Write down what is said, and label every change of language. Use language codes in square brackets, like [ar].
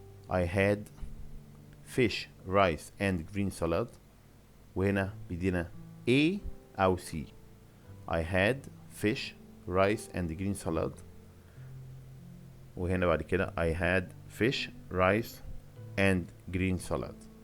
[en] I had fish, rice and green salad. [ar] وهنا بيدينا A أو C. [en] I had fish, rice and green salad. [ar] وهنا بعد كده [en] I had fish, rice and green salad.